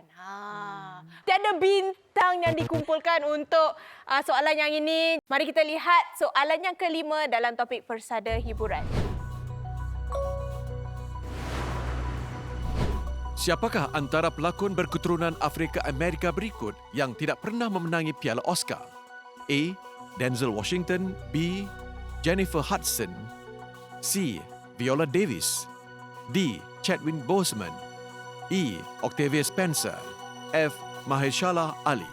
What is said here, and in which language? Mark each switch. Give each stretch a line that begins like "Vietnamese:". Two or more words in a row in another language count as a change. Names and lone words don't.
Malay: Tiada bintang yang dikumpulkan untuk soalan yang ini. Mari kita lihat soalan yang kelima dalam topik persada hiburan. Siapakah antara pelakon berketurunan Afrika Amerika berikut yang tidak pernah memenangi Piala Oscar? A. Denzel Washington. B. Jennifer Hudson. C. Viola Davis. D. Chadwick Boseman. E. Octavia Spencer. F. Mahershala Ali.